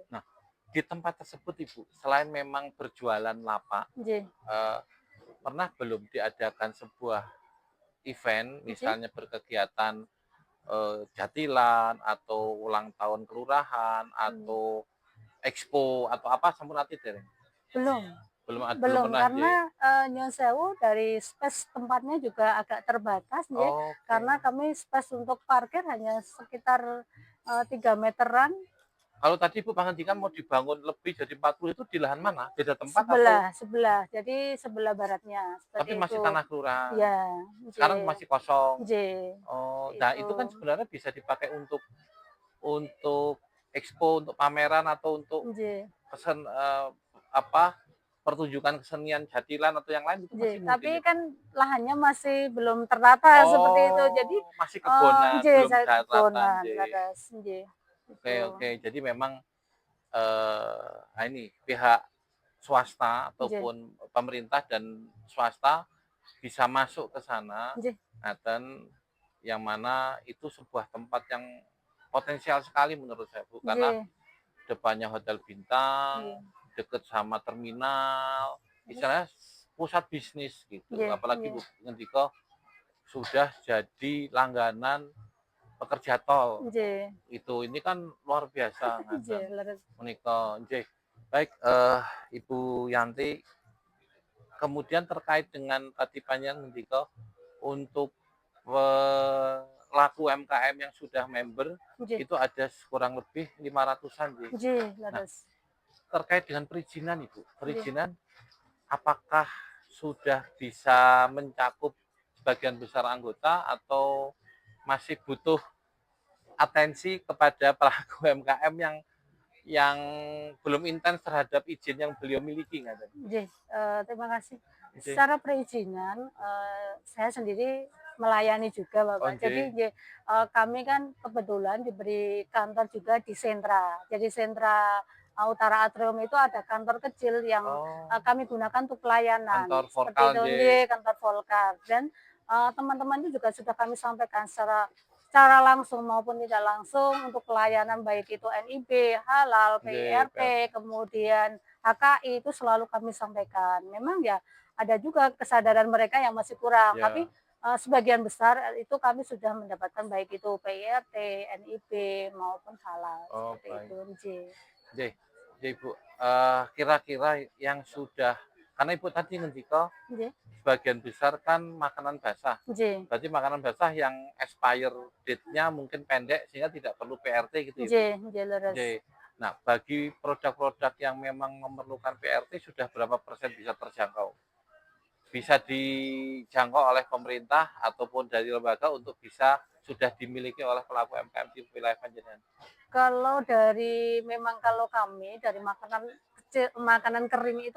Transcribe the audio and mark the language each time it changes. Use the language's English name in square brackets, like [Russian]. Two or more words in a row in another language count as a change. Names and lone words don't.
[Indonesian] Nah, di tempat tersebut Ibu, selain memang berjualan lapak, nggih, eee, pernah belum diadakan sebuah event, nggih, misalnya berkegiatan, jatilan atau ulang tahun kelurahan mmm, atau expo atau apa [Javanese] sampun ati dereng? [Indonesian] belum Belum belum pernah nggih? karena, [Javanese] nyun sewu [Indonesian] dari space tempatnya juga agak terbatas nggih, Oke. karena kami space untuk parkir hanya sekitar, 3 meteran. Kalau tadi Ibu pangandikan mau dibangun lebih jadi 40 itu di lahan mana? Beda tempat atau Sebelah sebelah, jadi sebelah baratnya, tapi seperti masih itu. tanah kelurahan? Iya, Sekarang nggih masih kosong? nggih, Oh, seperti nah itu. itu kan sebenarnya bisa dipakai untuk expo, untuk pameran atau untuk Nggih kesen apa, pertunjukan kesenian jatilan atau yang lain itu masih nggih, mungkin tapi itu? kan lahannya masih belum tertata seperti itu. Jadi, Oh, masih kebonan, nggih, belum saya daratan, kebonan, nggih. [Javanese] leres, nggih, [Indonesian] Oke, itu. oke. Jadi memang nah ini pihak swasta Nggih ataupun pemerintah dan swasta bisa masuk ke sana, nggih nah, dan yang mana itu sebuah tempat yang potensial sekali menurut saya Bu, karena nggih depannya hotel bintang, nggih, deket sama terminal, terus istilahnya pusat bisnis gitu. nggih Apalagi nggih Bu ngendika sudah jadi langganan pekerja tol. nggih Ini kan luar biasa ngaten. [Javanese] nggih, leres. Menika nggih. [Indonesian] Baik, Ibu Yanti, kemudian terkait dengan tadi [Javanese] panjenengan ngendika [Indonesian] untuk pelaku UMKM yang sudah member Nggih itu ada kurang lebih 500-an nggih. nggih, Nah, leres. terkait dengan perizinan Ibu, Nggih. perizinan apakah sudah bisa mencakup sebagian besar anggota atau masih butuh atensi kepada pelaku UMKM yang belum intens terhadap izin yang beliau miliki ngaten? Nggih, terima kasih. Nggih. Secara perizinan, saya sendiri melayani juga, Oh Bapak. Jadi nggih. nggih, kami kan kebetulan diberi kantor juga di sentra. Jadi sentra, Utara Atrium itu ada kantor kecil yang, Oh, kami gunakan untuk pelayanan, kantor seperti Vorkal itu nggih. nggih, kantor Volkar. Dan, teman-teman itu juga sudah kami sampaikan secara langsung maupun tidak langsung untuk pelayanan baik itu NIB, halal, Nggih, PIRT, kemudian HKI itu selalu kami sampaikan. Memang ya ada juga kesadaran mereka yang masih kurang, tapi ya. sebagian besar itu kami sudah mendapatkan baik itu PIRT, NIB maupun halal Oh, seperti itu. baik. Nggih. [Javanese] Nggih. Nggih, Bu. [Indonesian] Kira-kira yang sudah karena Ibu tadi ngendika Nggih. sebagian besar kan makanan basah. Nggih. Berarti makanan basah yang [English] expire date- [Indonesian] nya mungkin pendek sehingga tidak perlu PRT gitu ya, Bu? [Javanese] Nggih, nggih leres. [Indonesian] Nggih. Nah, bagi produk-produk yang memang memerlukan PRT sudah berapa persen bisa terjangkau? Bisa dijangkau oleh pemerintah ataupun dari lembaga untuk bisa sudah dimiliki oleh pelaku UMKM di wilayah panjenengan? Kalau dari memang kalau kami dari makanan kecil makanan kering itu